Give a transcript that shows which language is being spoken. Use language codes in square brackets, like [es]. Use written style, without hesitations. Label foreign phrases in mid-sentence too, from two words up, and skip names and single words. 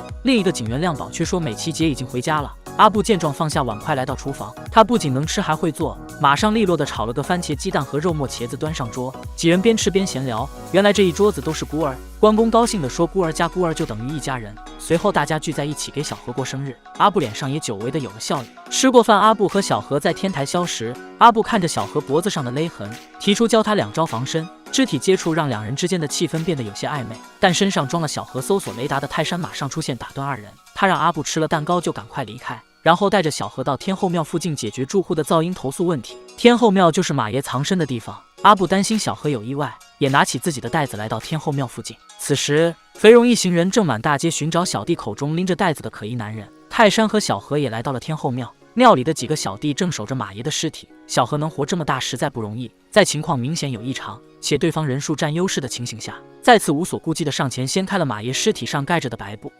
[zh] 另一個警員亮寶卻說美琪姐已經回家了。阿布見狀放下碗筷來到廚房，他不僅能吃還會做，馬上利落地炒了個番茄雞蛋和肉末茄子端上桌。幾人邊吃邊閒聊，原來這一桌子都是孤兒。關公高興地說孤兒加孤兒就等於一家人。隨後大家聚在一起給小何過生日，阿布臉上也久違地有了笑意。吃過飯，阿布和小何在天台消食。阿布看着小何脖子上的勒痕，提出教他2招防身。肢體接觸讓兩人之間的氣氛變得有些曖昧，但身上裝了小何搜索雷達的泰山馬上出現打斷2人。他讓阿布吃了蛋糕就趕快離開，然後帶着小何到天后廟附近解決住戶的噪音投訴問題。天后廟就是馬爺藏身的地方。阿布擔心小何有意外，也拿起自己的袋子來到天后廟附近。此時，肥榮一行人正滿大街尋找小弟口中拎着袋子的可疑男人。泰山和小何也來到了天后廟。庙里的几个小弟正守着马爷的尸体。小何能活这么大实在不容易，在情况明显有异常，且对方人数占优势的情形下，再次无所顾忌地上前掀开了马爷尸体上盖着的白布。